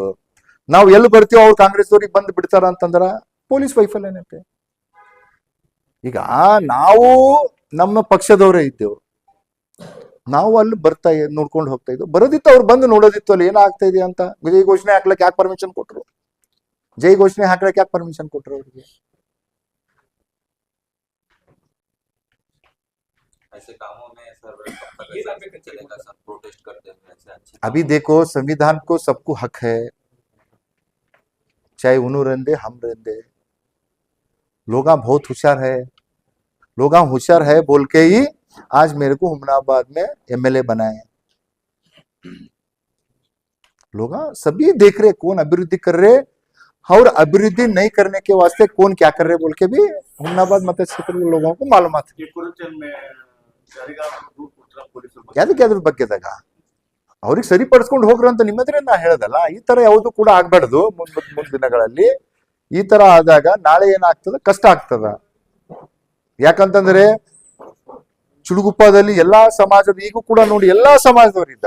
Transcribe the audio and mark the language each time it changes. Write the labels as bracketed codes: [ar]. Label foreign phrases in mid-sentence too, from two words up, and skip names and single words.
[kn] ನಾವು ಎಲ್ಲಿ ಬರ್ತೀವೋ ಅವ್ರು ಕಾಂಗ್ರೆಸ್ ಅವ್ರಿಗೆ ಬಂದು ಬಿಡ್ತಾರ ಅಂತಂದ್ರ ಪೊಲೀಸ್ ವೈಫಲ್ಯನೈತೆ. ಈಗ ನಾವು ನಮ್ಮ ಪಕ್ಷದವರೇ ಇದ್ದೇವು, ನಾವು ಅಲ್ಲಿ ಬರ್ತಾ ನೋಡ್ಕೊಂಡು ಹೋಗ್ತಾ ಇದ್ವು. ಬರೋದಿತ್ತು, ಅವ್ರು ಬಂದು ನೋಡೋದಿತ್ತು ಅಲ್ಲಿ ಏನಾಗ್ತಾ ಇದೆ ಅಂತ. ಜೈ ಘೋಷಣೆ ಹಾಕ್ಲಕ್ ಯಾಕೆ ಪರ್ಮಿಷನ್ ಕೊಟ್ರು, ಜೈ ಘೋಷಣೆ ಹಾಕ್ಲಕ್ ಯಾಕೆ ಪರ್ಮಿಷನ್ ಕೊಟ್ರು ಅವ್ರಿಗೆ. [hi] अभी देखो संविधान को सबको हक है, चाहे उन्हों रहते हम रहते। लोग बहुत होशियार है, लोग होशियार है बोल के ही आज मेरे को हुमनाबाद में MLA बनाए। लोग सभी देख रहे कौन अभिवृद्धि कर रहे और अभिवृद्धि नहीं करने के वास्ते कौन क्या कर रहे बोल के भी हुमनाबाद मत क्षेत्र के लोगों को मालूम है। [kn] ಯಾವ್ದಕ್ಕೆ ಅದ್ರ ಬಗ್ಗೆದಾಗ ಅವ್ರಿಗೆ ಸರಿಪಡಿಸ್ಕೊಂಡು ಹೋಗ್ರ ಅಂತ ನಿಮ್ಮದ್ರೆ ನಾ ಹೇಳದಲ್ಲ. ಈ ತರ ಯಾವುದು ಕೂಡ ಆಗ್ಬಾರ್ದು ಮುಂದಿನ ದಿನಗಳಲ್ಲಿ. ಈ ತರ ಆದಾಗ ನಾಳೆ ಏನಾಗ್ತದ, ಕಷ್ಟ ಆಗ್ತದ. ಯಾಕಂತಂದ್ರೆ ಚುಡುಗುಪ್ಪದಲ್ಲಿ ಎಲ್ಲಾ ಸಮಾಜದ, ಈಗ ಕೂಡ ನೋಡಿ ಎಲ್ಲಾ ಸಮಾಜದವ್ರು ಇದ್ದಾರ.